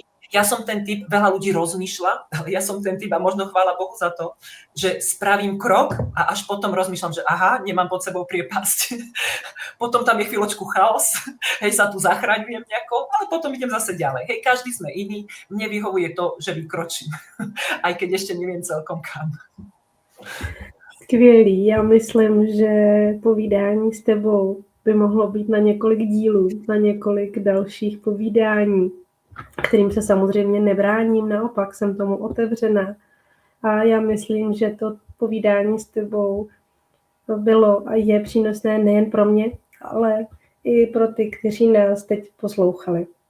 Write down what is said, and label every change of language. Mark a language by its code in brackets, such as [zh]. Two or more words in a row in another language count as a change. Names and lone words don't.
[sk] Ja som ten typ, veľa ľudí rozmýšľa, ale ja som ten typ a možno chvála Bohu za to, že spravím krok a až potom rozmýšľam, že aha, nemám pod sebou priepasť. Potom tam je chvíľočku chaos, hej, sa tu zachraňujem nejako, ale potom idem zase ďalej. Hej, každý sme iný, mne vyhovuje to, že vykročím, aj keď ešte neviem celkom kam. [cs] Skvělý, já myslím, že povídání s tebou by mohlo být na několik dílů, na několik dalších povídání, kterým se samozřejmě nebráním, naopak jsem tomu otevřená. A já myslím, že to povídání s tebou bylo a je přínosné nejen pro mě, ale i pro ty, kteří nás teď poslouchali.